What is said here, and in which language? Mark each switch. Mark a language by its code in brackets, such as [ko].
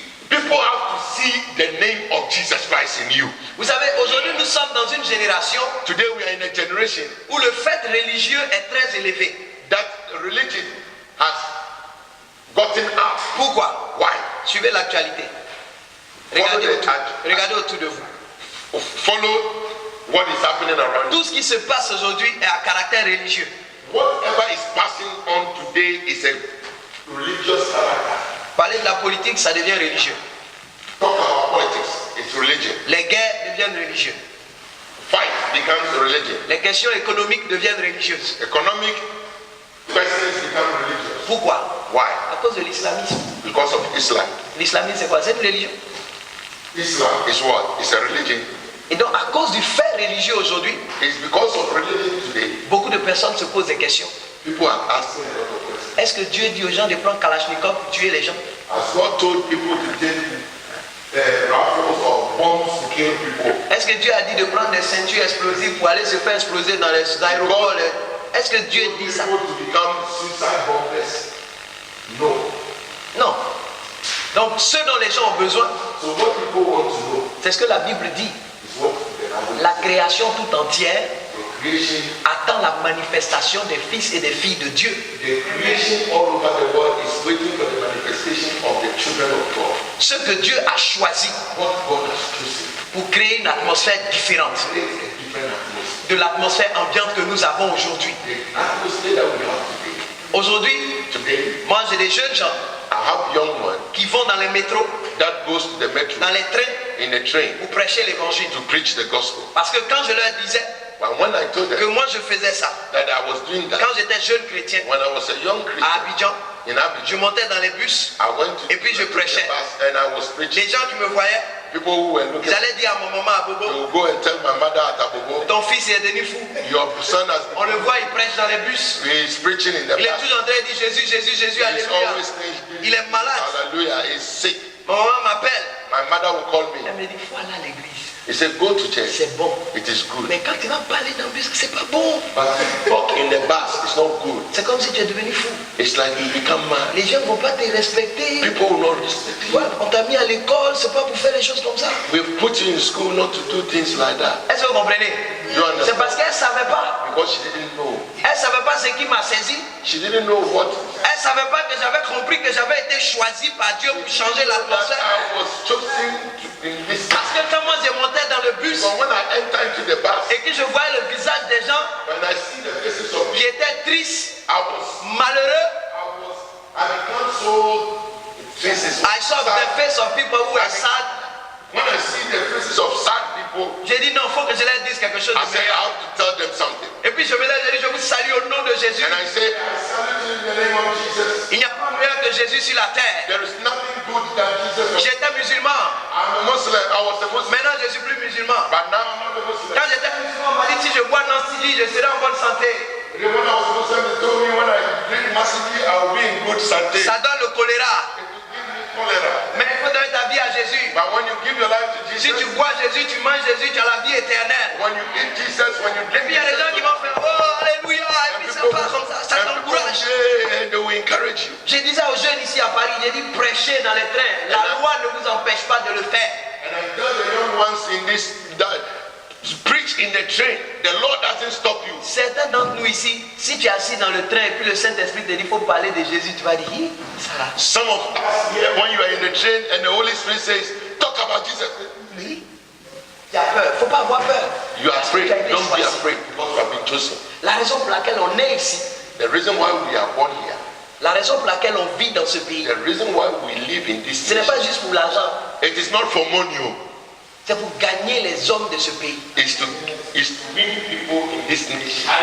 [en] people have to see the name of Jesus Christ in you. [fr] Vous savez, aujourd'hui nous sommes dans une génération [en] Today we are in a generation [fr] où le fait religieux est très élevé. [en] that religion has gotten up. [fr] Pourquoi? [en] Why? [fr] Suivez l'actualité. Regardez autour de vous. [en] Follow what is happening around you. [fr] Tout ce qui se passe aujourd'hui est à caractère religieux. [en] Whatever is passing on today is a religious character. [fr] Parler de la politique, ça devient religieux. [en] Talk about politics, it's religion. [fr] Les guerres deviennent religieuses. [en] Fight becomes religion. [fr] Les questions économiques deviennent religieuses. [en] Economic questions become religious. [fr] Pourquoi? [en] Why? [fr] À cause de l'islamisme. [en] Because of Islam. [fr] L'islamisme, c'est quoi? C'est une religion. [en] Islam is what? It's a religion. [fr] Et donc, à cause du fait religieux aujourd'hui, [en] It's because of religion today. [fr] beaucoup de personnes se posent des questions. [en] People are asking a lot of questions. [fr] Est-ce que Dieu dit aux gens de prendre Kalachnikov pour tuer les gens? [en] Has God told people to take rifles or bombs to kill people? [fr] Est-ce que Dieu a dit de prendre des ceintures explosives pour aller se faire exploser dans les aéroports? Est-ce que Dieu dit ça? [en] People to become suicide bombers? No. [fr] Non. Donc, ce dont les gens ont besoin, [en] So what people want to know [fr] c'est ce que la Bible dit. [en] is what the Bible [fr] La création tout entière [en] The creation, [fr] attend la manifestation des fils et des filles de Dieu. [en] the creation all over the world is waiting for the manifestation of the children of God. [fr] Ce que Dieu a choisi [en] What God has chosen. [fr] pour créer une atmosphère différente [en] Create a different atmosphere. [fr] de l'atmosphère ambiante que nous avons aujourd'hui. [en] The atmosphere that we have today. [fr] Aujourd'hui, [en] Today, [fr] moi j'ai des jeunes gens [en] I have young ones [fr] qui vont dans les métros, [en] that goes to the metro [fr] dans les trains [en] in a train [fr] pour prêcher l'évangile. [en] to preach the gospel. [fr] Parce que quand je leur disais [en] But when I told [fr] que [en] them [fr] moi je faisais ça, [en] that I was doing that, [fr] quand j'étais jeune chrétien [en] when I was a young [fr] à [en] Christian [fr] Abidjan, [en] in [fr] je [en] Abidjan, [fr] montais dans les bus, [en] I went to [fr] et puis je [en] the [fr] prêchais. [en] bus and I was preaching. [fr] Les gens qui me voyaient, [en] People who were looking, [fr] ils allaient dire à mon maman, à [en] they [fr] Bobo, [en] will go and tell my mother at Abobo, [fr] ton fils est devenu fou. [en] your son has [fr] On le voit, il prêche dans les bus. [en] he is preaching in the [fr] Il est [en] bus. [fr] toujours en train de dire Jésus, Jésus, Jésus, [en] He's [fr] alléluia. [en] always saying, [fr] Il est malade. [en] hallelujah, he's sick. [fr] Ma maman m'appelle. [en] My mother will call me. [fr] Elle me dit, faut aller à l'église. [en] He said, go to church. [fr] C'est bon. [en] It is good. [fr] Mais quand tu vas parler dans le bus, c'est pas bon. [en] But to talk in the bus is not good. [fr] C'est comme si tu es devenu fou. [en] It's like you become mad. [fr] Les gens ne vont pas te respecter. [en] People will not respect [fr] Tu [en] you. [fr] vois, on t'a mis à l'école, c'est pas pour faire les choses comme ça. [en] We've put you in school not to do things like that. [fr] Est-ce que vous comprenez? [en] You understand? [fr] C'est parce qu'elle ne savait pas. [en] Because she didn't know. [fr] Elle ne savait pas ce qui m'a saisi. [en] She didn't know what [fr] Elle ne savait pas que j'avais compris que j'avais été choisi par Dieu pour changer [en] that [fr] l'atmosphère. [en] I was chosen in this. [fr] Parce que quand moi je montais dans le bus [en] But when I enter into the bus, [fr] et que je voyais le visage des gens [en] when I see the faces of [fr] qui [en] people, [fr] étaient tristes, [en] I [fr] malheureux, [en] become so faces. I saw the face of people who were sad. When I see the faces of sad people, [fr] J'ai dit non, il faut que je leur dise quelque chose [en] I [fr] de [en] say I [fr] meilleur. [en] have to tell them something. [fr] Et puis je me lève et je dis, je vous salue au nom de Jésus. [en] And I say, I salute you in the name of Jesus. [fr] Il n'y a pas meilleur que Jésus sur la terre. [en] There is nothing good than Jesus. [fr] J'étais musulman. [en] I'm a Muslim. I was a Muslim. [fr] Maintenant je ne suis plus musulman. [en] But now I'm not a Muslim. [fr] Quand j'étais musulman, on m'a dit si je bois Nancy, je serai en bonne santé. [en] When I was Muslim, they told me when I drink massively, I will be in good santé. [fr] Ça donne le choléra. [en] It will give me cholera. [fr] Mais il faut donner ta vie à Jésus. [en] But when you give your life to [fr] Si [en] Jesus, [fr] tu bois Jésus, tu manges Jésus, tu as la vie éternelle. [en] when you eat Jesus, when you [fr] Et [en] drink [fr] puis il y a des gens qui [en] Jesus, [fr] vont faire oh alléluia, et puis ça part comme ça, ça [en] and people [fr] t'encourage. [en] say, and they will encourage you. [fr] J'ai dit ça aux jeunes ici à Paris, j'ai dit prêchez dans les trains. La loi ne vous empêche pas de le faire. [en] And I tell the young ones in this that preach in the train. The Lord doesn't stop you. [fr] Certains d'entre nous ici, si tu es assis dans le train et puis le Saint-Esprit te dit il faut parler de Jésus, tu vas dire hi, ça là. [en] Some of us here, when you are in the train and the Holy Spirit says, talk about Jesus, me? [fr] Tu as peur, il ne faut pas avoir peur. [en] You are [fr] Parce que [en] afraid. [fr] tu as été [en] Don't be [fr] choisi. [en] afraid because you have been chosen. [fr] La raison pour laquelle on est ici, [en] The reason why we are born here, [fr] la raison pour laquelle on vit dans ce pays, [en] the reason why we live in this [fr] ce n'est pas [en] nation, [fr] juste pour l'argent, [en] it is not for money. [fr] c'est pour gagner les hommes de ce pays. [en] It's to win people in this nation.